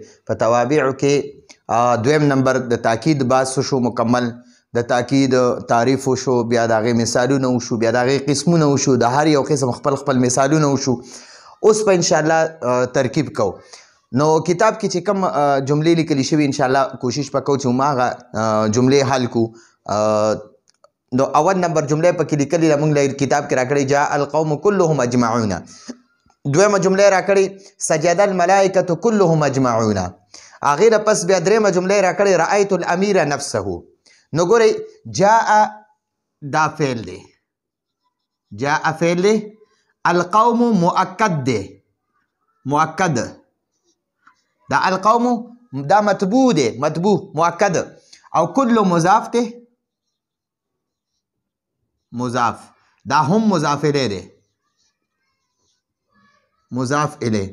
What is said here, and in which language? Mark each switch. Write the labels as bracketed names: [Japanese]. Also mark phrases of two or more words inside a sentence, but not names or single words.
[Pashto] په توابعو کې دویم نمبر د تاکید بعض شو مکمل، د تاکید تعریف وشو، بیا د هغې مثالونه وشو، بیا د هغې قسمونه وشو، د هر یو قسم خپل خپل مثالونه وشو. اوس په انشاءالله ترکیب کو. نو کتاب کې چې کوم جملې لیکلي شوي انشاءالله کوشش به کوو چې هماغه جملې حل کو. نو اول نمبر جمله پکې لیکلې ده، موږ له کتاب کې راکړی [Arabic] جاء القوم كلهم اجمعون. [Pashto] دویمه جمله راکړی [Arabic] سجد الملائکة كلهم اجمعون. [Pashto] هغې نه پس بیا درېیمه جمله راکړی [Arabic] رأیت الامیر نفسه. [Pashto] نو ګورئ جاء دا فعل دی، جاء فعل دی، القوم مؤکد دی، مؤکد دا القوم دا مطبوع دی، مطبوع مؤکد، او کل مضاف دی، مضاف دا هم مضاف الیه دی، مضاف الیه.